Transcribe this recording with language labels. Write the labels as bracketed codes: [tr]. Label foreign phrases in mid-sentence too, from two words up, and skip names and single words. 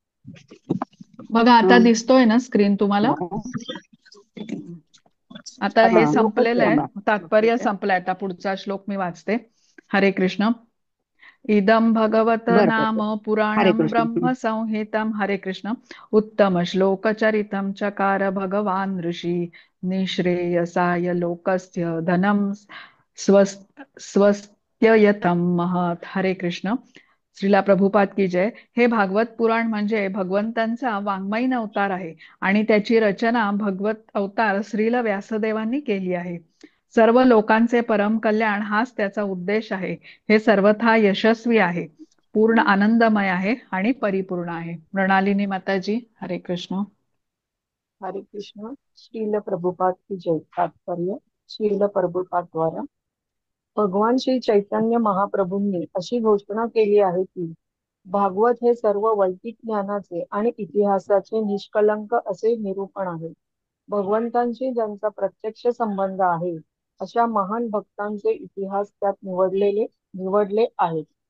[mr] बघा आता हम्म. दिसतोय ना स्क्रीन तुम्हाला? आता हे हा. संपलेलं आहे, थांबा. तात्पर्य संपलंय. आता पुढचा श्लोक मी वाचते. हरे कृष्ण. [sa] इदं भगवत [mr] बरं [sa] नाम [mr] बरं. [sa] हरे पुराणं कृष्ण. ब्रह्म संहितं. हरे कृष्ण. उत्तम श्लोकचरितं चकार भगवान ऋषी निःश्रेयसाय लोकस्य धनं स्वस्त्ययतं महत्. [mr] हरे कृष्ण. [hi] श्रीला प्रभुपाद की जय. [mr] हे भागवत पुराण म्हणजे भगवंतांचा वाङ्मयीन अवतार आहे आणि त्याची रचना भगवत अवतार श्रील व्यासदेवांनी केली आहे. सर्व लोकांचे परम कल्याण हाच त्याचा उद्देश आहे. हे सर्वथा यशस्वी आहे, पूर्ण आनंदमय आहे आणि परिपूर्ण आहे. मृणालिनी माताजी, हरे कृष्ण. हरे कृष्ण. श्रील [hi] प्रभुपाद की जय. [mr] तात्पर्य. श्रील प्रभुपाद द्वारा भगवान श्री चैतन्य महाप्रभूंनी अशी घोषणा केली आहे की भागवत हे सर्व वैदिक ज्ञानाचे आणि इतिहासाचे निष्कलंक असे निरूपण आहे. भगवंतांशी ज्यांचा प्रत्यक्ष संबंध आहे अशा महान भक्तांचे इतिहास त्यात निवडले आहेत.